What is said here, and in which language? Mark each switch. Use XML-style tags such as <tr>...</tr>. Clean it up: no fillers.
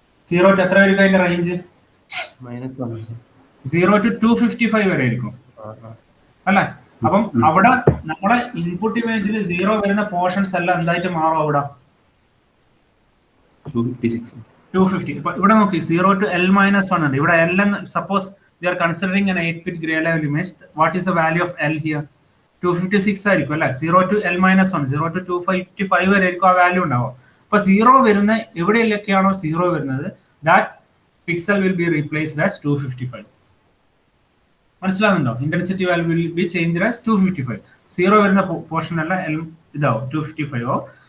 <ml>0 to എത്ര വരും അതിന്റെ റേഞ്ച്? -0 to 255 വരെ ആയിരിക്കും അല്ലെ. അപ്പം അവിടെ നമ്മളെ ഇൻപുട്ട് ഇമേജിൽ 0 വരുന്ന പോർഷൻസ് എല്ലാം എന്തായിട്ട് മാറും? അവിടെ 250. ഇപ്പൊ ഇവിടെ നോക്കി, 0 to L-1 ഉണ്ട്. ഇവിടെ</ml> <en>L suppose we are considering an 8-bit gray level image. What is the value of L here?</en> <ml>256 ആയിരിക്കും അല്ലെ. 0 to L-1, 0 to 255 വരെ ആയിരിക്കും ആ വാല്യൂ ഉണ്ടാവുക. അപ്പൊ 0 വരുന്ന എവിടെയൊക്കെയാണോ 0 വരുന്നത്,</ml> <en>That pixel will be replaced as 255.</en> <ml>മനസ്സിലാകുന്നുണ്ടോ?</ml> <en>Intensity value will be changed as 255.</en> <ml>0 വരുന്ന പോർഷൻ എല്ലാം ഇതാവും 255 ആവും.</ml>